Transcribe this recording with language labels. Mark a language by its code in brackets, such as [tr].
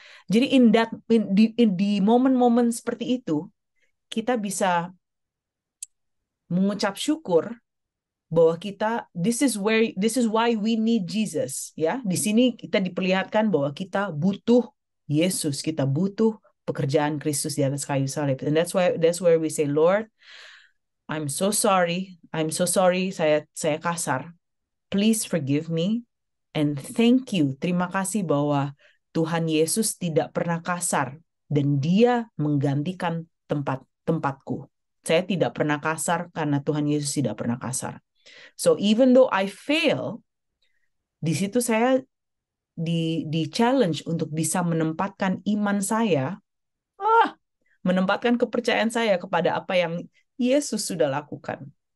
[id] Jadi di momen-momen seperti itu, kita bisa mengucap syukur bahwa [en] this is why we need Jesus, [id] ya. Di sini kita diperlihatkan bahwa kita butuh Yesus, kita butuh pekerjaan Kristus di atas kayu salib. [en] And that's where we say, Lord, I'm so sorry, [id] saya kasar. [en] Please forgive me and thank you. [id] Terima kasih bahwa Tuhan Yesus tidak pernah kasar dan dia menggantikan tempatku. Saya tidak pernah kasar karena Tuhan Yesus tidak pernah kasar. [en] So even though I fail, [id] di situ saya di challenge untuk bisa menempatkan iman saya, menempatkan kepercayaan saya kepada apa yang Yesus sudah lakukan.